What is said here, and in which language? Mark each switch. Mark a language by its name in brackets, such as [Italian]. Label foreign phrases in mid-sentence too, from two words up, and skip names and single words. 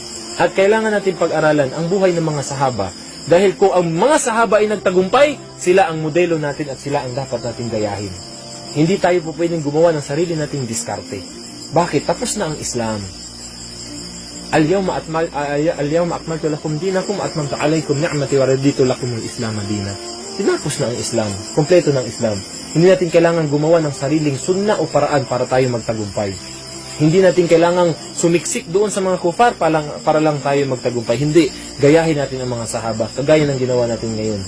[Filipino] At kailangan natin pag-aralan ang buhay ng mga sahaba. Dahil kung ang mga sahaba ay nagtagumpay, sila ang modelo natin at sila ang dapat natin gayahin. Hindi tayo po pwedeng gumawa ng sarili nating diskarte. Bakit? Tapos na ang Islam. [Arabic] اليوم أكملت لكم دينكم وأتممت عليكم نعمتي ورضيت لكم الإسلام دينا. [Filipino] Tinapos na ang Islam. Kompleto ng Islam. Hindi natin kailangan gumawa ng sariling sunna o paraan para tayo magtagumpay. Hindi natin kailangang sumiksik doon sa mga kufar para lang tayo magtagumpay. Hindi. Gayahin natin ang mga sahaba. Kagaya ng ginawa natin ngayon.